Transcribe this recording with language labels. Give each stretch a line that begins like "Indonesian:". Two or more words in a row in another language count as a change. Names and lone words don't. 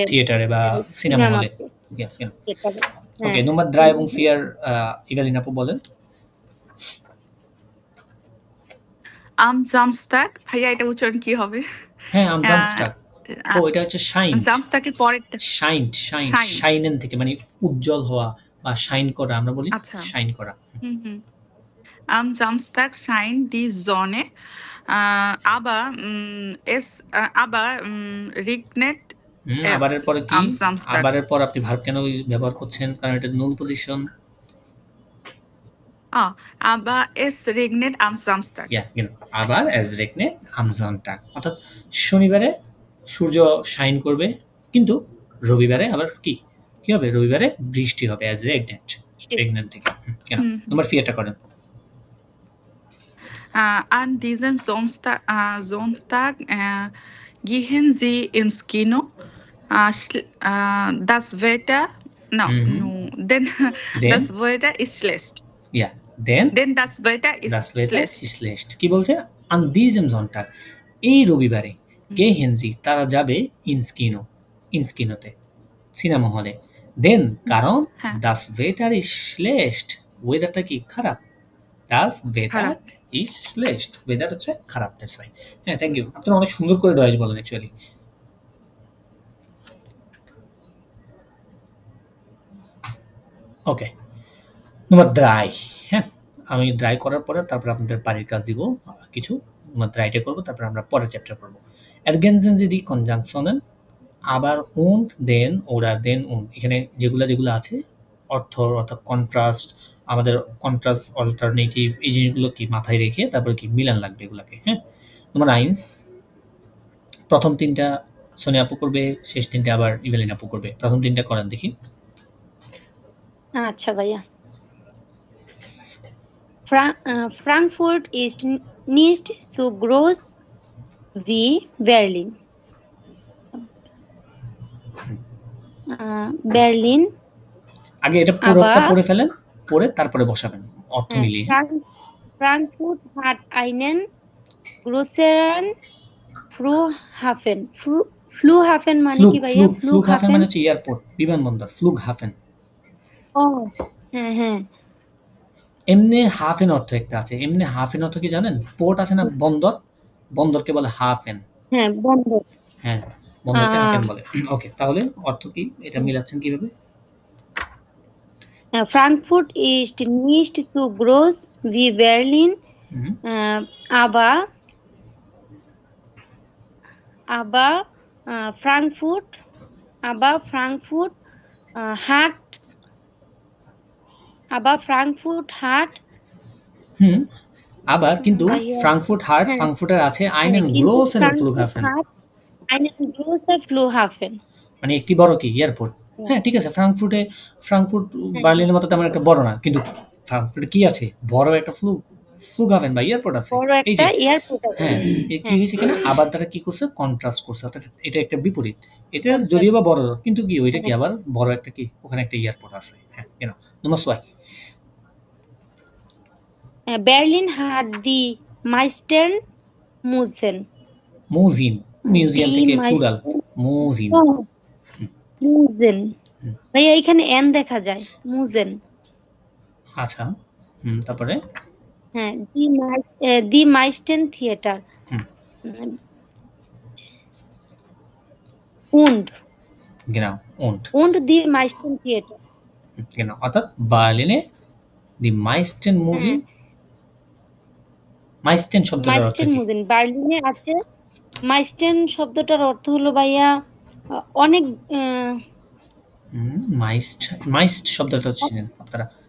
Bangla: থিয়েটারে বা সিনেমা হলে। ওকে, নম্বর 3 এবং 4 ইভালিন আপু বলেন।
German: am Samstag,
Bangla: ভাইয়া এটা উচ্চারণ কি হবে? হ্যাঁ,
German: am Samstag,
Bangla: ও এটা হচ্ছে শাইন। Samstag এর পরেরটা শাইনেন থেকে মানে উজ্জ্বল হওয়া বা শাইন করা, আমরা বলি শাইন করা।
German: am Samstag scheint die Sonne, aber regnet
Bangla: আবারের পরে কি? আবারের পর আপনি ভার্ব কেন ব্যবহার করছেন? কারণ এটা নুন পজিশন।
German: aber es regnet am Samstag. আবার es regnet am Sonntag,
Bangla: অর্থাৎ শনিবারে সূর্য শাইন করবে, কিন্তু রবিবারে আবার কি হবে? রবিবারে বৃষ্টি হবে,
German: as regnet
Bangla: থেকে। কেন? নম্বর 4 টা করেন।
German: An diesem Sonntag gehen sie ins Kino. Das Wetter, das Wetter ist schlecht.
English: Yeah, then
German: das Wetter ist schlecht.
Bangla: কি বলছে?
German: An diesem Sonntag,
Bangla: এই রবিবারে
German: gehen sie
Bangla: তারা যাবে
German: ins Kino
Bangla: তে, সিনেমা হলে। দেন কারণ
German: das Wetter ist schlecht,
Bangla: ওয়েদারটা কি খারাপ।
German: das Wetter is schlecht,
Bangla: ওয়েদার হচ্ছে খারাপ।
English: That's right.
Bangla: হ্যাঁ,
English: thank you.
Bangla: আপনারা অনেক সুন্দর করে ডয়েজ বলেন অ্যাকচুয়ালি। ওকে, নম্বর 3। হ্যাঁ, আমি ড্রাই করার পরে তারপর আপনাদের বাড়ির কাজ দিব কিছু, নম্বর 3টা করব, তারপর আমরা পরের চ্যাপ্টার করব।
German: ergänzen Sie die Konjunktionen, আবার und, then, oder, then, und,
Bangla: এখানে যেগুলো আছে অর্থাৎ কন্ট্রাস্ট, আমাদের কন্ট্রাস্ট, অল্টারনেটিভ, এই জিনিসগুলো কি মাথায় রেখে তারপর কি মিলান লাগবে এগুলাকে। হ্যাঁ, নম্বর 9, প্রথম 3টা সোনিয়া আপু করবে, শেষ 3টা আবার ইভেলিন আপু করবে। প্রথম 3টা করেন দেখি। আচ্ছা ভাইয়া।
German: Frankfurt ist nicht so groß wie Berlin. Berlin,
Bangla: আগে এটা পুরোটা পড়ে ফেলেন, পড়ে তারপরে বসাবেন অর্থ মিলিয়ে।
German: Frankfurt hat einen größeren Flughafen.
Bangla: Flughafen মানে কি ভাইয়া? Flughafen মানে হচ্ছে এয়ারপোর্ট, বিমানবন্দর, Flughafen। ও হ্যাঁ হ্যাঁ। এমনি হাফেন অর্থ একটা আছে। এমনি হাফেন অর্থ কি জানেন? পোর্ট আছে না, বন্দর, বন্দরকে বলে হাফেন। হ্যাঁ, বন্দর। হ্যাঁ, বন্দরকে হাফেন বলে। ওকে, তাহলে অর্থ কি? এটা মিলাচ্ছেন কিভাবে?
German: Frankfurt ist nicht so groß wie Berlin, aber Frankfurt hat
Bangla: আবার কিন্তু ফ্রাঙ্কফুর্টের আছে
German: einen großen Flughafen, einen großen Flughafen,
Bangla: মানে একটি বড় কি এয়ারপোর্ট। হ্যাঁ, ঠিক আছে, ফ্রাঙ্কফুর্ট বার্লিনের মতো তেমন একটা বড় না, কিন্তু ফ্রাঙ্কফুর্টে কি আছে? বড় একটা Flughafen বা এয়ারপোর্ট আছে। এই যে এয়ারপোর্ট আছে। হ্যাঁ, কি হয়েছে কিনা আবার তারা কি করছে? কন্ট্রাস্ট করছে, অর্থাৎ এটা একটা বিপরীত। এটা যদিও বা বড়, কিন্তু কি ওইটা কি আবার বড় একটা কি ওখানে একটা এয়ারপোর্ট আছে। হ্যাঁ, কেন? নম্বর 6।
German: Berlin hat die meisten Museen.
Bangla: মুজিন, মিউজিয়াম
German: Die
Bangla: থেকে প্লুরাল
German: meisten মুজিন। Museen.
Bangla: হুম, ভাইয়া এখানে এন দেখা যায়, মুজেন। আচ্ছা, তারপরে
German: হ্যাঁ, die meisten Theater.
Bangla: হুম,
German: উন্ড genau, und und die meisten Theater.
Bangla: genau, অর্থাৎ বার্লিনে
German: die meisten Museen.
Bangla: হ্যাঁ, মাইস্টেন শব্দটার অর্থ মাইস্টেন কি? মুজেন বার্লিনে আছে। মাইস্টেন শব্দটার অর্থ হলো ভাইয়া অনেক মাইস্ট, মাইস্ট শব্দটা চিনেন আপনারা?